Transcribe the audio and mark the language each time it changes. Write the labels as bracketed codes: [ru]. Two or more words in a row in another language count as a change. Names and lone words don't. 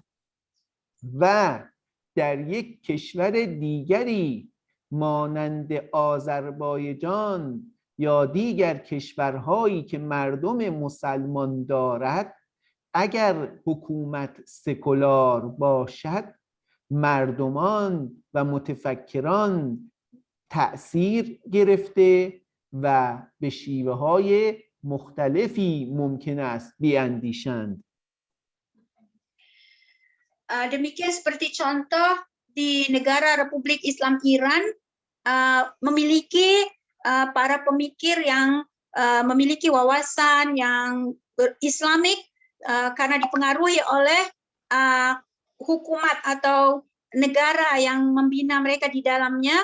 [fa] و در یک کشور دیگری مانند آذربایجان یا دیگر کشورهایی که مردم مسلمان دارد، اگر حکومت سکولار باشد مردمان و متفکران تأثیر گرفته و به شیوه‌های مختلفی ممکن است بیاندیشند. [id] Demikian seperti contoh di negara Republik Islam Iran memiliki para pemikir yang memiliki wawasan yang berislamik karena dipengaruhi oleh hukumat atau negara yang membina mereka di dalamnya.